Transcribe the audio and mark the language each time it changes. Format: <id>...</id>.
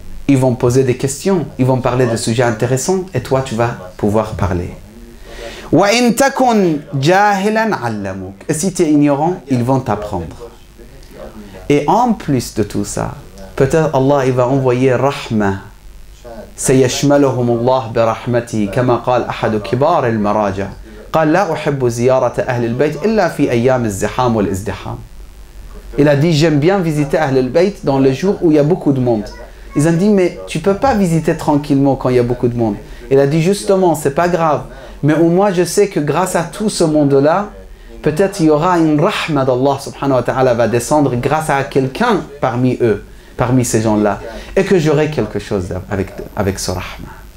<fr>Ils vont poser des questions, ils vont parler de sujets intéressants et toi tu vas pouvoir parler.</fr> <ar>Wa in takun jahilan 'allamuk.</ar> <fr>Et si tu es ignorant, ils vont t'apprendre. Et en plus de tout ça, peut-être Allah il va envoyer rahma.</fr> <ar>سيشملهم الله برحمته كما قال أحد كبار المراجع قال لا أحب زيارة أهل البيت إلا في أيام الزحام والازدحام.</ar> <fr>Il a dit j'aime bien visiter Ahl al-Bayt dans les jours où il y a beaucoup de monde. Ils ont dit mais tu peux pas visiter tranquillement quand il y a beaucoup de monde. Il a dit justement c'est pas grave, mais au moins je sais que grâce à tout ce monde-là, peut-être il y aura une rahma d'Allah subhanahu wa ta'ala va descendre grâce à quelqu'un parmi eux, parmi ces gens-là, et que j'aurai quelque chose avec ce rahma.</fr>